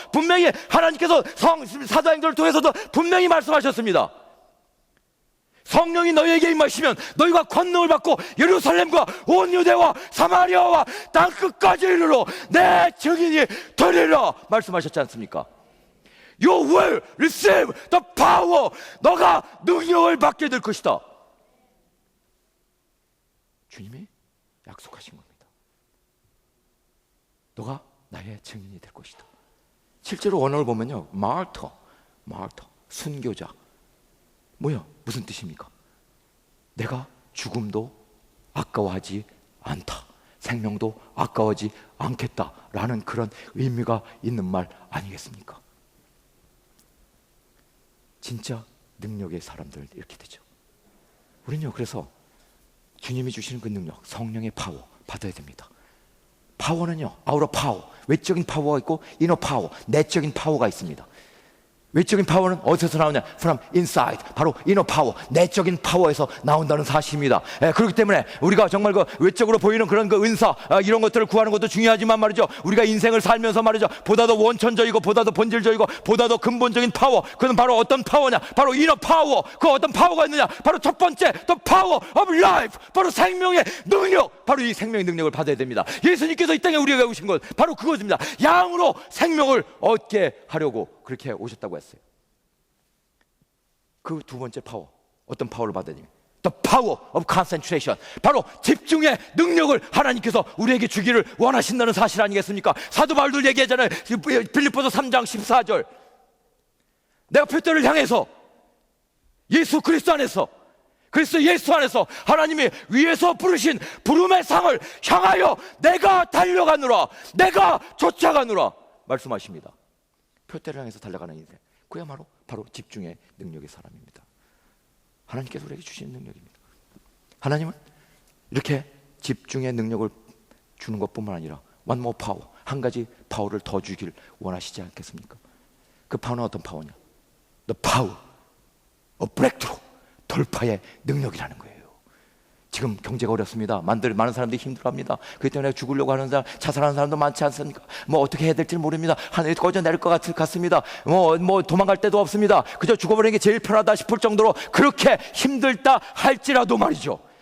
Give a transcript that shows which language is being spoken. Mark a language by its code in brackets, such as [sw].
[ko] 분명히 하나님께서 사도행전을 통해서도 분명히 말씀하셨습니다. 성령이 너희에게 임하시면 너희가 권능을 받고 예루살렘과 온 유대와 사마리아와 땅 끝까지 이르러 내 증인이 되리라 말씀하셨지 않습니까? [en] You will receive the power. [ko] 너가 능력을 받게 될 것이다. 주님이 약속하신 겁니다. 너가 나의 증인이 될 것이다. 실제로 원어를 보면요, 마르터, 순교자. 뭐야? 무슨 뜻입니까? 내가 죽음도 아까워하지 않다, 생명도 아까워하지 않겠다라는 그런 의미가 있는 말 아니겠습니까? 진짜 능력의 사람들 이렇게 되죠. 우리는요, 그래서 주님이 주시는 그 능력, 성령의 파워 받아야 됩니다. 파워는요, 아우터 파워, 외적인 파워가 있고 이너 파워, 내적인 파워가 있습니다. 외적인 파워는 어디서 나오냐? [en] From inside. [ko] 바로 [en] inner power, [ko] 내적인 파워에서 나온다는 사실입니다. 그렇기 때문에 우리가 정말 그 외적으로 보이는 그런 그 은사, 이런 것들을 구하는 것도 중요하지만 말이죠, 우리가 인생을 살면서 말이죠, 보다 더 원천적이고 보다 더 본질적이고 보다 더 근본적인 파워, 그건 바로 어떤 파워냐? [en] 바로 inner power. [ko] 그 어떤 파워가 있느냐? 바로 첫 번째, [en] the power of life. [ko] 바로 생명의 능력. 바로 이 생명의 능력을 받아야 됩니다. 예수님께서 이 땅에 우리에게 오신 것 바로 그것입니다. 양으로 생명을 얻게 하려고 그렇게 오셨다고 했어요. 그 두 번째 파워, 어떤 파워를 받아야 됩니까? [en] The power of concentration. [ko] 바로 집중의 능력을 하나님께서 우리에게 주기를 원하신다는 사실 아니겠습니까? 사도 바울도 얘기하잖아요. 빌립보서 3장 14절. 내가 표대를 향해서 예수 그리스도 안에서, 그리스도 예수 안에서 하나님이 위에서 부르신 부름의 상을 향하여 내가 달려가노라, 내가 쫓아가노라 말씀하십니다. 표대를 향해서 달려가는 인생, 그야말로 바로 집중의 능력의 사람입니다. 하나님께서 우리에게 주시는 능력입니다. 하나님은 이렇게 집중의 능력을 주는 것뿐만 아니라 [en] one more power, [ko] 한 가지 파워를 더 주길 원하시지 않겠습니까? 그 파워는 어떤 파워냐? [en] The power of breakthrough, [ko] 돌파의 능력이라는 거예요. 지금 경제가 어렵습니다. 많은 사람들이 힘들어합니다. 그렇기 때문에 죽으려고 하는 사람, 자살하는 사람도 많지 않습니까? 뭐 어떻게 해야 될지 모릅니다. 하늘이 꺼져 내릴 것 같습니다. 뭐 도망갈 데도 없습니다. 그저 죽어버리는 게 제일 편하다 싶을 정도로 그렇게 힘들다 할지라도 말이죠.